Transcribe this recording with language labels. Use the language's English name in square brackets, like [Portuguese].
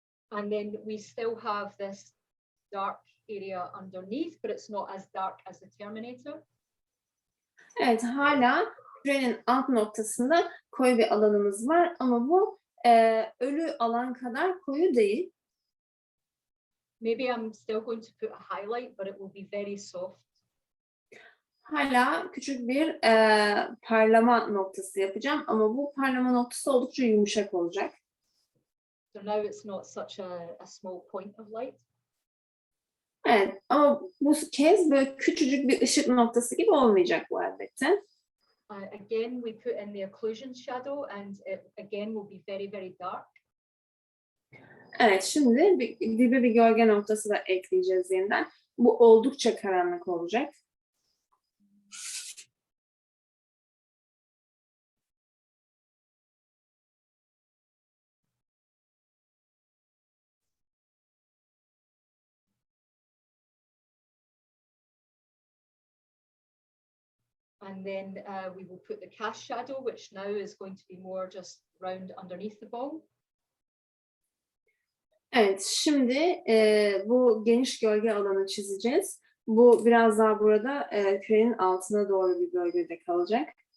[English] And then we still have this dark area underneath, but it's not as dark as the terminator. [Turkish] Evet, hala kürenin alt noktasında koyu bir alanımız var ama bu ölü alan kadar koyu değil. [English] Maybe I'm still going to put a highlight, but it will be very soft. [Turkish] Hala küçük bir parlama noktası yapacağım ama bu parlama noktası oldukça yumuşak olacak. [English] So now it's not such a small point of light. [Turkish] Evet, ama bu kez böyle küçücük bir ışık noktası gibi olmayacak bu elbette. [English] Again, we put in the occlusion shadow, and it again will be very, very dark. [Turkish] Evet, şimdi dibe bir gölge noktası da ekleyeceğiz yeniden. Bu oldukça karanlık olacak. [English] And then we will put the cast shadow, which now is going to be more just round underneath the ball. [Turkish] Evet, şimdi bu geniş gölge alanı çizeceğiz. Bu biraz daha burada kürenin altına doğru bir bölgede kalacak.